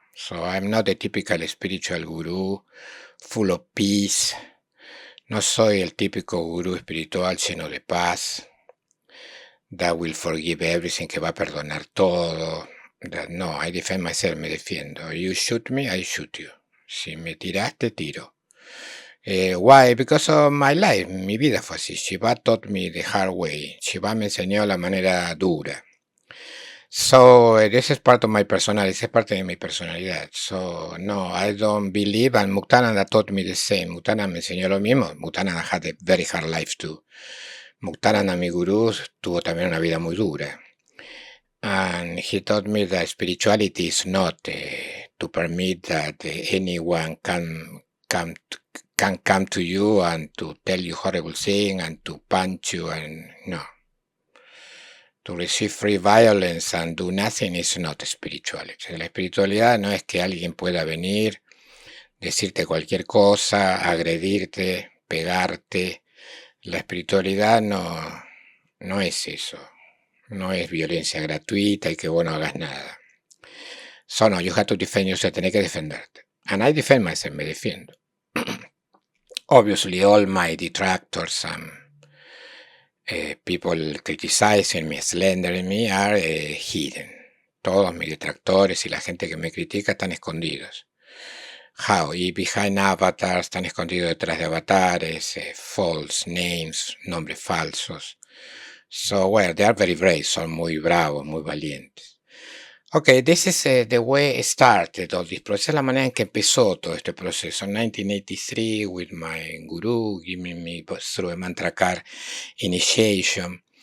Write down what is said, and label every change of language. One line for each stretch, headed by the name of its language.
English: So I'm not a typical spiritual guru, full of peace.
Spanish: No soy el típico gurú espiritual lleno de paz.
English: That will forgive everything,
Spanish: que va a perdonar todo.
English: No, I defend myself,
Spanish: me defiendo.
English: You shoot me, I shoot you.
Spanish: Si me tiras, te tiro.
English: Why? Because of my life.
Spanish: Mi vida fue así.
English: Shiva taught me the hard way.
Spanish: Shiva me enseñó la manera dura.
English: So this is part of my personality. This is
Spanish: parte de mi personalidad.
English: So no, I don't believe. And Muktananda taught me the same.
Spanish: Muktananda me enseñó lo mismo.
English: Muktananda had a very hard life too.
Spanish: Muktananda, mi gurú, tuvo también una vida muy dura.
English: And he taught me that spirituality is not to permit that anyone can come to you and to tell you horrible things and to punch you, and no. To receive free violence and do nothing is not spirituality.
Spanish: La espiritualidad no es que alguien pueda venir, decirte cualquier cosa, agredirte, pegarte. La espiritualidad no es eso. No es violencia gratuita y que vos no hagas nada.
English: So no, you have to defend yourself,
Spanish: tenés que defenderte.
English: And I defend myself,
Spanish: me defiendo.
English: Obviously, all my detractors and people criticizing me, slandering me are hidden.
Spanish: Todos mis detractores y la gente que me critica están escondidos.
English: How?
Spanish: Y
English: behind avatars,
Spanish: están escondidos detrás de avatares,
English: false names,
Spanish: nombres falsos.
English: So, well, they are very brave,
Spanish: son muy bravos, muy valientes.
English: Okay, this is the way it started all this process.
Spanish: Es la manera en que empezó todo este proceso.
English: 1983 with my guru giving me through a mantra card initiation.